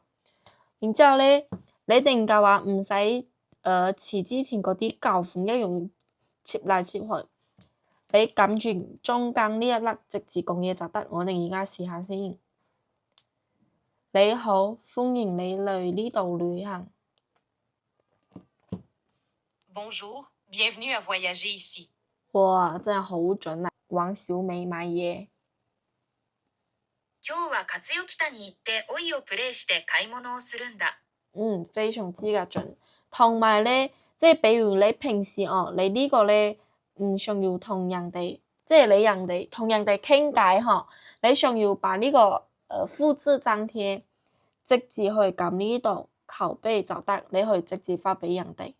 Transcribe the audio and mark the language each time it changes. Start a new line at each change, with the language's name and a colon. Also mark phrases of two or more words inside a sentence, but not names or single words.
Cantonese: 然之後呢，你哋嘅話唔使似之前嗰啲舊款一樣切嚟切去，你撳住中間呢一粒直接講嘢就得。我哋而家試下先。你好，歡迎你嚟呢度旅行。
French: Bonjour, bienvenue à voyager ici.
Cantonese: 哇，真係好準啊！玩小美買嘢。
Japanese: 今日は勝代北に行ってオイをプレイして買い物をするんだ。
Cantonese: 非常之嘅準。同埋呢，即係比如你平時你呢個呢唔想要同人哋，即係你同人哋傾偈你想要把呢個複製粘貼，直接去撳呢度拷貝就得，你可以直接發俾人哋。